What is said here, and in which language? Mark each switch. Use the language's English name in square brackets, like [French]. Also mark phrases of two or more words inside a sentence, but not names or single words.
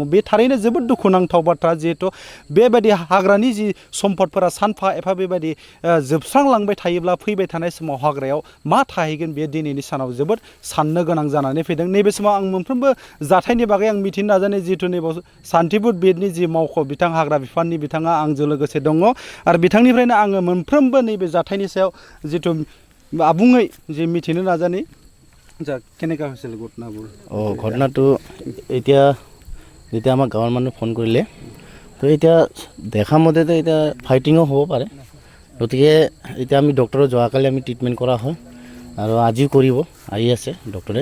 [Bodo] बे थारैनो जोबोद दुखुनांथाव बाथ्रा जिहेतु बेबायदि हाग्रानि जि सम्पदफोरा सानफा एफा बेबायदि जोबस्रांलांबाय थायोब्ला फैबाय थानाय समाव हाग्रायाव मा थाहैगोन बे दिनैनि सानाव जोबोद साननो गोनां जानानै फैदों। नैबे समाव आं मोनफ्रोमबो जाथायनि बागै आं मिथिनो नाजानाय जिहेतु नैबे सान्तिपुर बिटनि जि मावख' बिथां हाग्रा बिफाननि बिथाङा आंजों लोगोसे दङ आरो बिथांनिफ्रायनो आङो मोनफ्रोमबो नैबे जाथायनि सायाव जिथु आबुङै जे मिथिनो नाजानि [Assamese] যা কেনেকা হৈছিল ঘটনাবোৰ। ঘটনাটো এতিয়া যেতিয়া আমাৰ গাঁৱৰ মানুহে ফোন কৰিলে তো এতিয়া দেখা মতেতো এতিয়া ফাইটিঙো হ'ব পাৰে, গতিকে এতিয়া আমি ডক্টৰৰ যোৱাকালি আমি ট্ৰিটমেণ্ট কৰা হয় আৰু আজিও কৰিব আহি আছে ডক্টৰে।